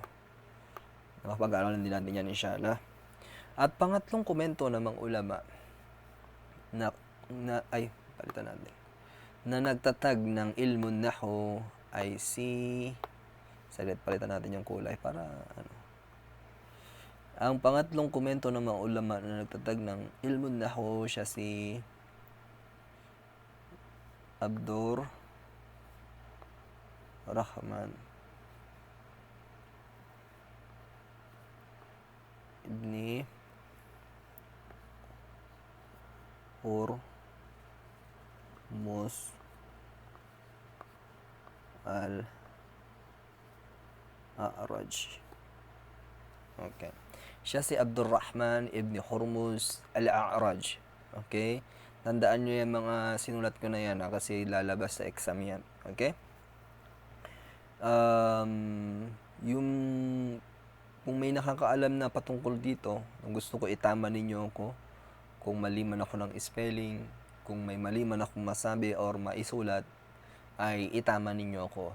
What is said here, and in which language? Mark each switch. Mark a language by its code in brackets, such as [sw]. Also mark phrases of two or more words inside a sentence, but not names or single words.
[tl] Nakapag-aaralan din natin yan inshallah. At pangatlong komento ng mga ulama palitan natin. Na nagtatag ng [ar] علم النحو [tl] ay palitan natin yung kulay para ano. Ang pangatlong komento ng mga ulama na nagtatag ng [ar] علم النحو [tl] siya si Abdur Rahman ibni Hurmus al-A'raj. Okay. Siya si Abdurrahman ibn Hurmuz al-A'raj. Okay? Tandaan nyo yung mga sinulat ko na yan kasi lalabas sa exam yan. Okay? Yung kung may nakakaalam na patungkol dito, gusto ko itama ninyo ako. Kung mali man ako ng spelling, kung may mali man akong masabi or maisulat, ay itama ninyo ako.